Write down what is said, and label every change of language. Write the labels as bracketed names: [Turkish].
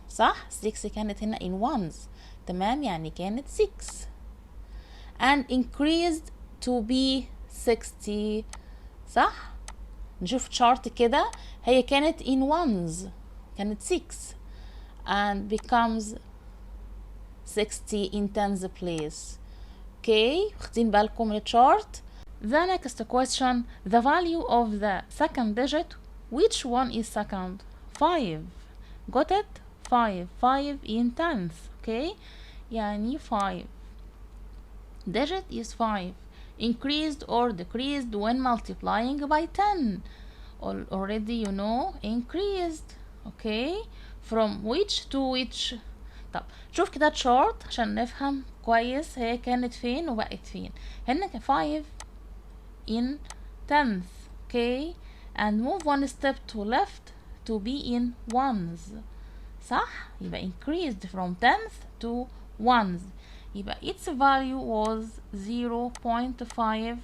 [Arabic] صح؟ 6 كانت هنا [English] in ones. [Arabic] تمام، يعني كانت [English] 6 and increased to be 60. [Arabic] صح؟ نشوف chart كده. هي كانت [English] in ones، [Arabic] كانت [English] 6 and becomes 60 in tens place. [Arabic] Okay, واخدين بالكم من chart. [English] The next question, the value of the second digit, which one is second? 5. Got it? 5 in tenths. Okay, [Arabic] يعني [English] 5 digit is 5. Increased or decreased when multiplying by 10. Already you know increased. Okay, from which to which. [Arabic] طب شوف كده chart عشان نفهم كويس هي كانت فين وبقت فين. هنا [English] 5 in tenth. Okay, and move one step to left to be in ones. [Arabic] صح؟ يبقى [English] increased from tenth to ones. [Arabic] يبقى [English] its value was 0.5.